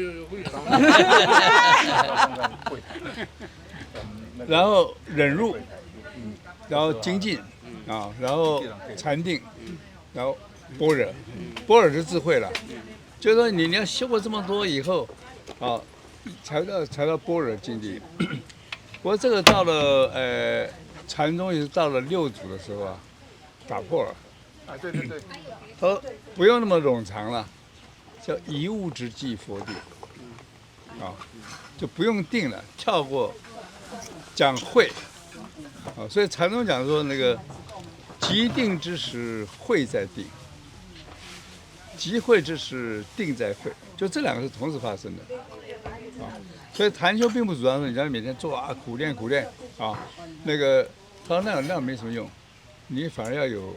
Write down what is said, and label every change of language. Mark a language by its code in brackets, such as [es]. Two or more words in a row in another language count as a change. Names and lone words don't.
[zh] 然後忍辱，然後精進啊，然後禪定，然後般若，般若是智慧了，就是說你要修过這麼多以後，啊，才到般若境地。不過這個到了禪宗也是到了6祖的時候啊，打破了。啊，對對对，不用那麼冗長了，叫一物之即佛定，就不用定了，跳過，講慧，所以禪宗講說那個即定之時慧在定，即慧之時定在慧，就這兩個是同時發生的，所以禪修並不主張說你在每天做啊苦練啊，那個他說那樣沒什麼用，你反而要有。